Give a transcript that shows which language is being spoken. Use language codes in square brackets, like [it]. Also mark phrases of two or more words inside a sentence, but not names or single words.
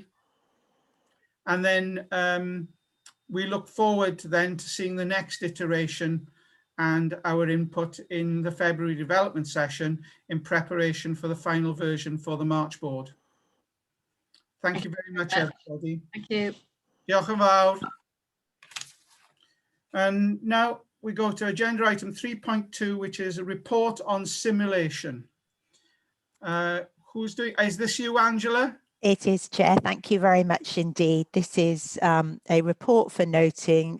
[en] And then we look forward then to seeing the next iteration and our input in the February development session in preparation for the final version for the March board. Thank you very much, everybody. Thank you. [cy] Diolch yn fawr. [en] And now we go to agenda item 3.2, which is a report on simulation. Who's doing? Is this you, Angela? It is, Chair. Thank you very much indeed. This is a report for noting.